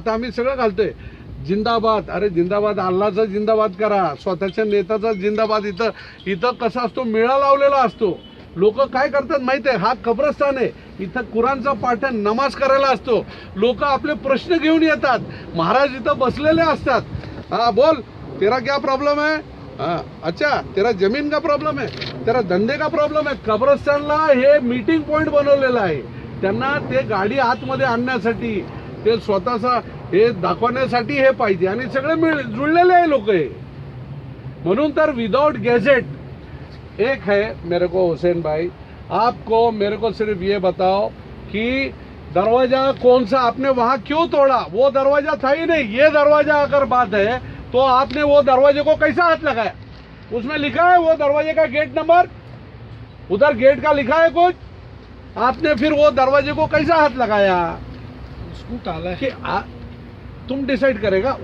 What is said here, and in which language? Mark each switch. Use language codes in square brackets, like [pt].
[mr] आता आम्ही सगळं घालतोय जिंदाबाद. अरे जिंदाबाद, अल्लाचा जिंदाबाद करा, स्वतःच्या नेत्याचा जिंदाबाद. इथं कसा असतो, मेळा लावलेला असतो. लोक काय करतात माहिती आहे, हा कब्रस्तान आहे, इथं कुराणचा पाठ नमाज करायला असतो. लोक आपले प्रश्न घेऊन येतात, महाराज इथं बसलेले असतात. [hi] हा बोल, तेरा क्या प्रॉब्लेम है, हाँ अच्छा तेरा जमीन का प्रॉब्लेम है, तेरा धंदे का प्रॉब्लेम है. [mr] कब्रस्तानला हे मीटिंग पॉइंट बनवलेलं आहे. त्यांना ते गाडी आतमध्ये आणण्यासाठी, ते स्वतःचा हे दाखवण्यासाठी हे पाहिजे. आणि सगळे जुळलेले आहे लोक हे. म्हणून तर विदाउट गॅजेट एक है. [hi] मेरे को हुसैन भाई, आपको मेरे को सिर्फ ये बताओ कि दरवाजा कौन सा आपने वहां क्यों तोड़ा, वो दरवाजा था ही नहीं. ये दरवाजा अगर बात है तो आपने वो दरवाजे को कैसा हाथ लगाया, उसमें लिखा है वो दरवाजे का गेट नंबर, उधर गेट का लिखा है कुछ, आपने फिर वो दरवाजे को कैसा हाथ लगाया, उसको टाला कि तुम डिसाइड करेगा.